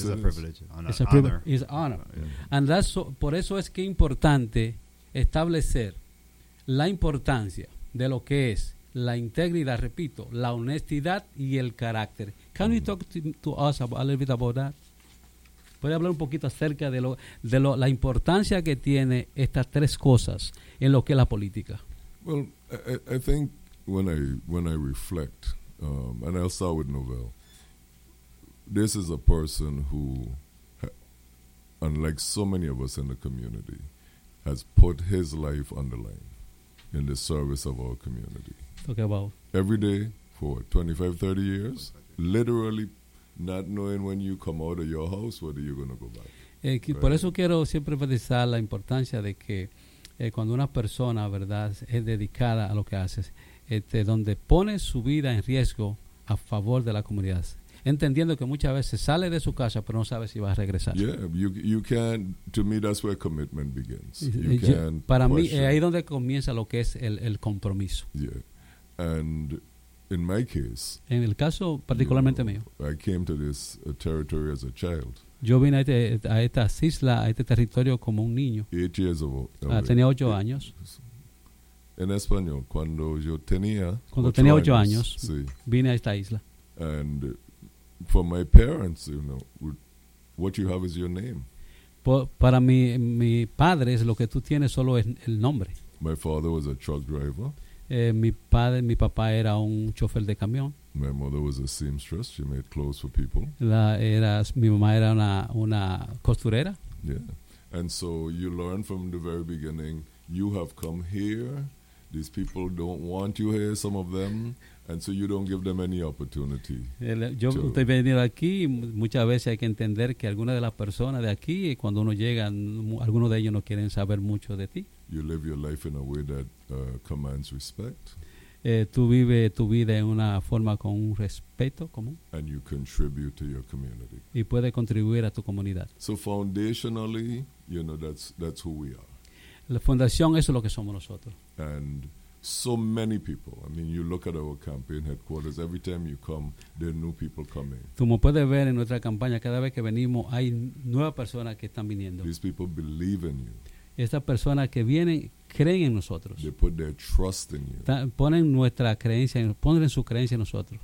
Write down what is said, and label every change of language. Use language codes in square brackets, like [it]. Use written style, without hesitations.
[en] it's a privilege. It's a privilege. It's honor. Yeah. And that's so, [es] por eso es que es importante establecer la importancia de lo que es la integridad, repito, la honestidad y el carácter. [en] Can you talk to us about, a little bit about that? [es] ¿Puede hablar un poquito acerca de la importancia que tiene estas tres cosas en lo que es la política? [en] Well, I think when I reflect, and I'll start with Novell, this is a person who, unlike so many of us in the community, has put his life on the line in the service of our community. Talk about. Every day for 25, 30 years, literally not knowing when you come out of your house, whether you're going to go back. Right? [es] Por eso quiero siempre enfatizar la importancia de que cuando una persona, verdad, es dedicada a lo que hace, donde pone su vida en riesgo a favor de la comunidad, entendiendo que muchas veces sale de su casa, pero no sabe si va a regresar. [en] Yeah, you can. To me, that's where commitment begins. You can. [es] Para mí, ahí donde comienza lo que es el compromiso. [en] Yeah, and in my case, [es] en el caso particularmente, you know, mío, [en] I came to this territory as a child. [es] Yo vine a esta isla, a este territorio como un niño. [en] 8 years old. [es] Tenía 8 años. En español, cuando yo tenía, cuando tenía 8 años, sí, vine a esta isla. [en] And for my parents, you know, what you have is your name. [es] Para mi padre, es lo que tú tienes solo es el nombre. [en] My father was a truck driver. [es] Mi papá era un chofer de camión. [en] My mother was a seamstress. She made clothes for people. [es] Mi mamá era una costurera. [en] Yeah. And so you learn from the very beginning, you have come here, these people don't want you here, some of them, and so you don't give them any opportunity. [es] Yo estoy venido aquí, muchas veces hay que entender que algunas de las personas de aquí, cuando uno llega, algunos de ellos no quieren saber mucho de ti. [en] You live your life in a way that commands respect. [es] Tú vives tu vida en una forma con un respeto común. [en] And you contribute to your community. [es] Y puedes contribuir a tu comunidad. [en] So foundationally, you know, that's who we are. [es] La fundación, eso es lo que somos nosotros. [en] And so many people, I mean, you look at our campaign headquarters, every time you come, there are new people coming. [es] Como puedes ver en nuestra campaña, cada vez que venimos, hay nuevas personas que están viniendo. [en] These people believe in you. [es] Estas personas que vienen creen en nosotros. [en] They put their trust in you. [es] Ponen nuestra creencia, ponen su creencia en nosotros.